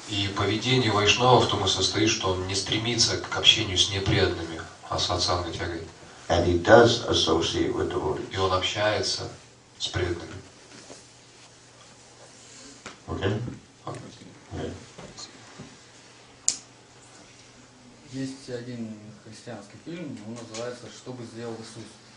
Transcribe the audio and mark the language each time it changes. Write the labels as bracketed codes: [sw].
[ru] И поведение вайшнава в том и состоит, что он не стремится к общению с непреданными, а сатсанга тягой. [en] And he does associate with devotees. [ru] И он общается с преданными. [en] Okay? Yeah. [ru] Есть один христианский фильм, он называется «Что бы сделал Иисус».